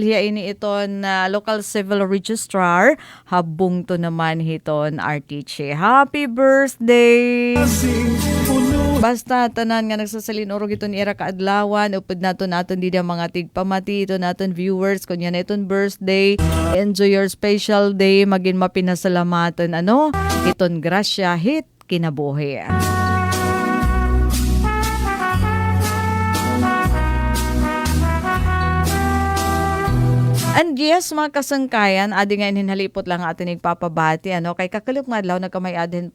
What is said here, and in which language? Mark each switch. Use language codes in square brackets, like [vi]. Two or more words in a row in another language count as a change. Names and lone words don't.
[war] Hiya ini iton local civil registrar. Habong to naman hiton RTC. [en] Happy birthday! [war] Basta tanan nga nagsasalin orog iton ira kaadlawan. Upod naton dida mga tigpamati. Ito naton viewers. Kunya na iton birthday. [en] Enjoy your special day. [war] Maging mapinasalamatan. Iton grasya hit kinabuhi. [en] And yes, [war] mga kasangkayan, adi nga hinhalipot lang atin nagpapabati, kay kakalip nga adlaw nagkamay adhin